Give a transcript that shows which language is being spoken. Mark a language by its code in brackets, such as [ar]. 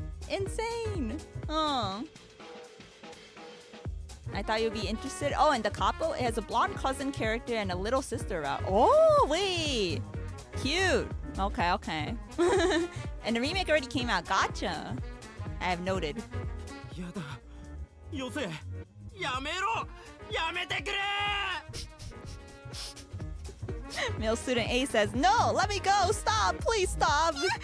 [en] Insane. Oh. I thought you'd be interested. Oh, and the couple, it has a blonde cousin character and a little sister around. Oh, wait. Cute. Okay. And the remake already came out. Gotcha. I have noted. [ja] やだよせやめろやめてくれ [en] Male student A says, no, let me go. Stop. Please stop.